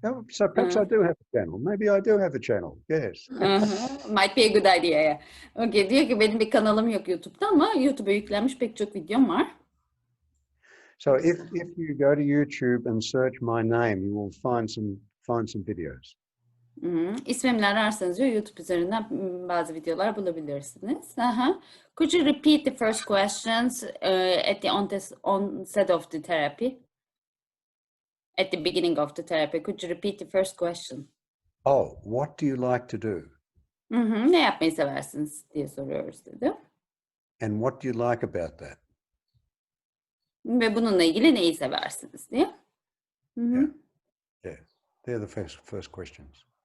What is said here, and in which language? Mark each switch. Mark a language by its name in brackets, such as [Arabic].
[English] So perhaps I do have a channel. Maybe I do have a channel. Yes. Might be a good idea. Yeah. [Turkish] Okay, diyor ki benim bir kanalım yok YouTube'da ama YouTube'a yüklenmiş pek çok videom var. [English] So if you go to YouTube and search my name, you will find some videos. [Turkish] İsmimle ararsanız diyor YouTube üzerinden bazı videolar bulabilirsiniz. [English] Could you repeat the first questions at the onset of the therapy? At the beginning of the therapy, could you repeat the first question? Oh, what do you like to do? [Turkish] Ne yapmayı seversiniz diye soruyoruz dedi. [English] And what do you like about that? [Turkish] Ve bununla ilgili neyi seversiniz diye. [English] Yeah, they're the first questions.